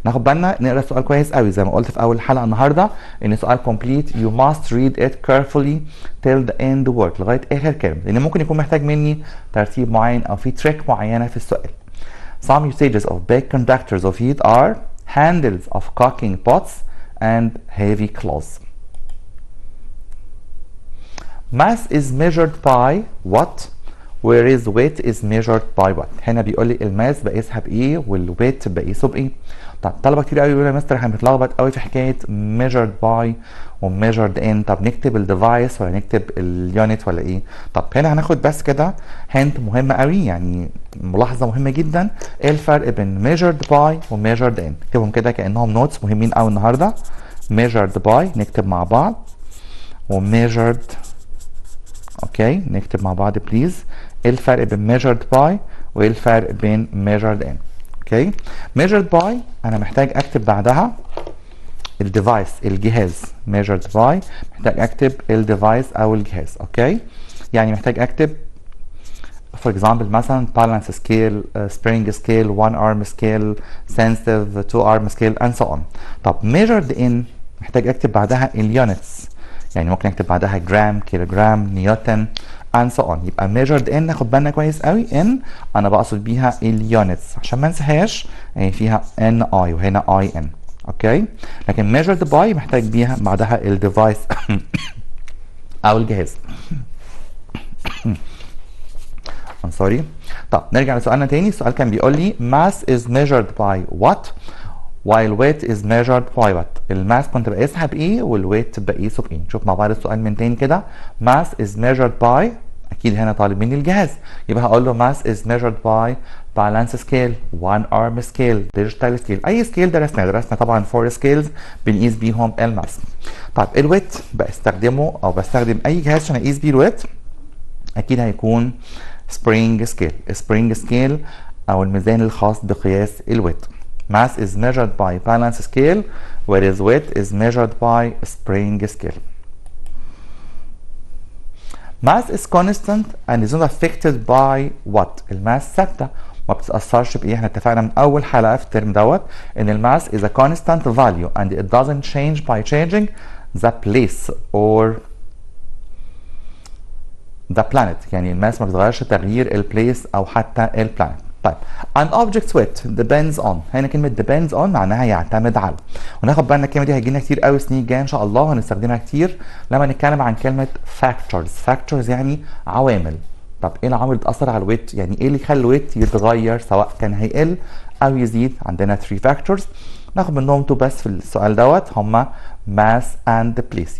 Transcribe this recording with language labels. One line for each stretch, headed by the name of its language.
Arabic: ناخد بالنا نقرا السؤال كويس قوي زي ما قلت في اول حلقه النهارده ان سؤال
English: complete you must read it carefully till the end word
Arabic: لغايه اخر كلمه، لان ممكن يكون محتاج مني ترتيب معين او في تريك معينه في السؤال.
English: Some usages of bad conductors of heat are handles of cooking pots and heavy clothes. Mass is measured by what? whereas weight is measured by what.
Arabic: هنا بيقول لي الماس بقيسها بايه والويت بقيسه بايه. طب طلبه كتير قوي يقولوا يا مستر احنا بنتلخبط قوي في حكايه measured by و measured in. طب نكتب الديفايس ولا نكتب اليونت ولا ايه؟ طب هنا هناخد بس كده هنت مهمه قوي، يعني ملاحظه مهمه جدا. ايه الفرق بين measured by و measured in؟ نكتبهم كده كانهم نوتس مهمين قوي النهارده. measured by نكتب مع بعض، و measured اوكي نكتب مع بعض بليز. ايه الفرق بين measured by وايه الفرق بين measured in؟ اوكي measured by انا محتاج اكتب بعدها الديفايس الجهاز. measured by محتاج اكتب الديفايس او الجهاز. اوكي يعني محتاج اكتب
English: for example مثلا balance scale, spring scale, one arm scale, sensitive, two arm scale and so on.
Arabic: طب measured in محتاج اكتب بعدها اليونتس، يعني ممكن اكتب بعدها جرام، كيلوجرام، نيوتن
English: and so on.
Arabic: يبقى measured in ناخد بالنا كويس قوي ان انا بقصد بيها اليونتس عشان ما انساهاش، يعني فيها ان اي وهنا اي ان. اوكي لكن measured by محتاج بيها بعدها الديفايس او الجهاز.
English: I'm sorry.
Arabic: طب نرجع لسؤالنا تاني. السؤال كان بيقول لي
English: mass is measured by what while weight is measured by what.
Arabic: الماس كنت بقيسها بايه والويت بقيسه بايه. نشوف مع بعض السؤال من تاني كده.
English: mass is measured by
Arabic: اكيد هنا طالب مني الجهاز، يبقى هقول له
English: mass is measured by balance scale, one arm scale, digital scale.
Arabic: اي سكيل درسنا طبعا 4 سكيلز بنقيس بيهم الماس. طيب الويت بستخدمه او بستخدم اي جهاز عشان اقيس بيه الويت، اكيد هيكون spring scale. spring scale او الميزان الخاص بقياس الويت.
English: mass is measured by balance scale whereas weight is measured by spring scale. mass is constant and is not affected by what.
Arabic: الماس ثابته ما بتتاثرش بايه. احنا اتفقنا من اول حلقه في الترم دوت ان الماس
English: is a constant value and it doesn't change by changing the place or the planet.
Arabic: يعني الماس ما بتتغيرش تغيير البليس او حتى البلانت.
English: طيب an object's weight depends on.
Arabic: هنا كلمه depends on معناها يعتمد على، وناخد بالنا الكلمه دي هتجينا كتير قوي السنين الجايه ان شاء الله، وهنستخدمها كتير لما نتكلم عن كلمه factors. factors يعني عوامل. طب ايه العوامل اللي بتاثر على الويت؟ يعني ايه اللي يخلي الويت يتغير سواء كان هيقل او يزيد؟ عندنا 3 factors ناخد منهم 2 بس في السؤال دوت، هما
English: mass and place.